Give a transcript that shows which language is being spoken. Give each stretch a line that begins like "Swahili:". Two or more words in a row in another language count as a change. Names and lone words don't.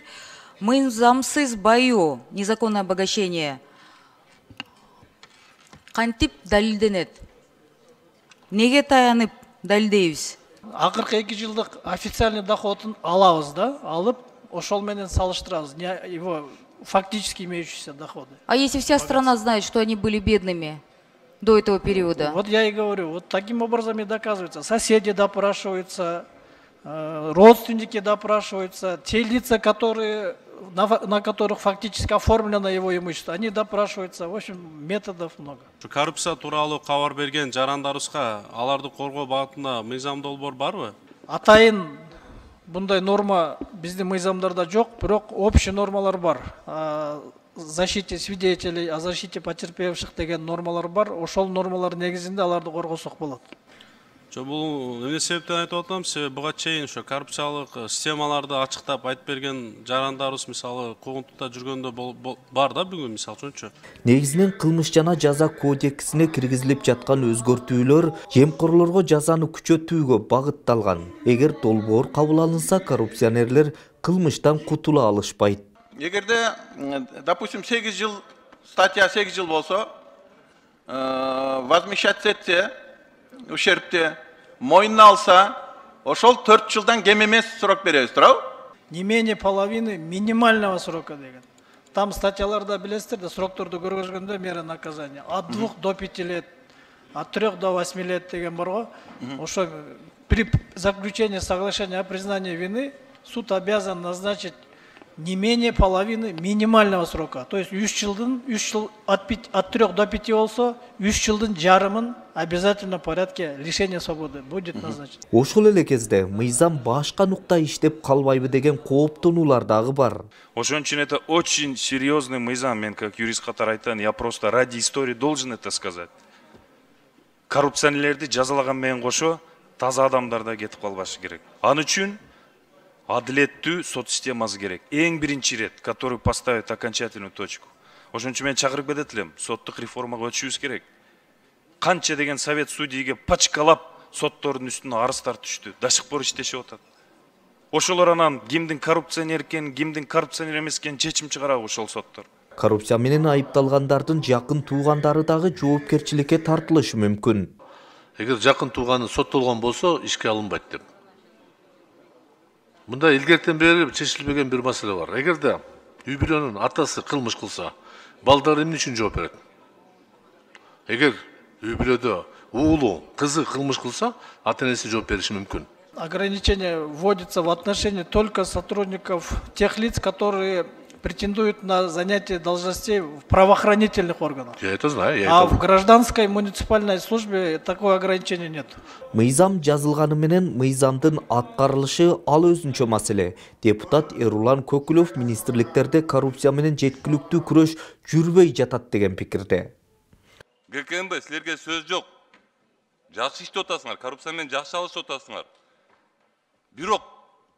Kyrgyz: Мыйзамсыз баю,
Russian: незаконное обогащение
Kyrgyz: кантип далилденет? Неге таянып далилдейбиз? Акыркы 2 жылдык официальный доходун алабыз да, алып, ошол менен салыштырабыз,
Russian: его фактически имеющиеся доходы. А если вся страна знает, что они были бедными до этого периода? Вот я и говорю, вот таким образом и доказывается. Соседи допрашиваются, родственники допрашиваются, те лица, на которых фактически оформлено его имущество, они допрашиваются. В общем, методов много.
Kyrgyz: Коррупция тууралуу кабар берген жарандарыбызга аларды коргоо багытында мыйзам долбоор барбы? Атайын bunday норма биздин мыйзамдарда жок, бирок общий нормалар бар.
Russian: О защите свидетелей, о защите потерпевших
Kyrgyz: деген нормалар бар. Ошол нормалар негизинде аларды коргосок болот. Бул эмне себептен айтып атам, себеби буга чейин ошо коррупциялык системаларды ачыктап айтып берген жарандарыбыз мисалы куугунтукта жүргөндө бар да бүгүн мисалы үчүнчү. Негизинен кылмыш жана жаза кодексине киргизилип жаткан өзгөртүүлөр жемкорлорго жазаны күчөтүүгө багытталган. Эгер долбоор кабыл алынса, коррупционерлер кылмыштан кутула алышпайт. Эгерде, допустим, 8 жыл, статья 8 жыл болсо, возмещать этсе ущербти мойнуна алса, ошол 4 жылдан кем эмес срок беребиз, туурабы?
Russian: Не менее половины минимального срока деген.
Kyrgyz: Там статьяларда билесиздер да, срокторду көргөзгөндө
Russian: мера наказания от 2 до 5 лет, от 3 до 8 лет
Kyrgyz: деген бар го.
Russian: Ошо при заключении соглашения о признании вины суд обязан назначить не менее половины минимального срока. То есть 3 жыл от 3 до 5
Kyrgyz: болсо, 3 жылдын жарымын
Russian: обязательно порядке лишения свободы будет назначен.
Kyrgyz: Ошол эле кезде мыйзам башка нукта иштеп калбайбы деген кооптонуулар дагы бар. Ошон үчүн
Russian: это очень серьезный
Kyrgyz: мыйзам. Мен
Russian: как юрист
Kyrgyz: катары айтам,
Russian: я просто ради истории должен это сказать.
Kyrgyz: Коррупционерлерди жазалаган менен кошо таза адамдар да кетип калбашы керек. Аны үчүн адилеттүү сот системасы керек. Эң биринчи рет,
Russian: который поставит окончательную точку.
Kyrgyz: Ошон үчүн мен чакырып кетет элем, соттук реформага өтүшүбүз керек. Канча деген совет судейге пачкалап соттордун үстүнө арыздар түштү,
Russian: до сих пор
Kyrgyz: иштешип атат. Ошолор анан кимдин коррупционер экенин, кимдин коррупционер эмес экенин чечим чыгарабы ошол соттор. Коррупция менен айыпталгандардын жакын туугандары дагы жоопкерчиликке тартылышы мүмкүн. Эгер жакын тууганы соттолгон болсо, ишке алынбайт деп. Мында илгертен бери чечилбеген бир маселе бар. Эгерде үй бүлөнүн атасы кылмыш кылса, балдары эмне үчүн жооп берет? Эгер үй бүлөдө уулу, кызы кылмыш кылса, ата-энеси жооп бериши мүмкүн.
Russian: Ограничение вводится в отношении только сотрудников тех лиц, которые претендуют на занятие должностей в правоохранительных органах. Я это знаю. А в гражданской муниципальной службе такого ограничения нет.
Kyrgyz: Мыйзам жазылганы менен мыйзамдын аткарылышы ал өзүнчө маселе. Депутат Эрулан Көкүлөв министрликтерде коррупция менен жеткиликтүү күрөш жүрбөй жатат деген пикирде. ГКМБ, силерге сөз жок. Жакшы иштеп атасыңар, коррупция менен жакшы алышып атасыңар.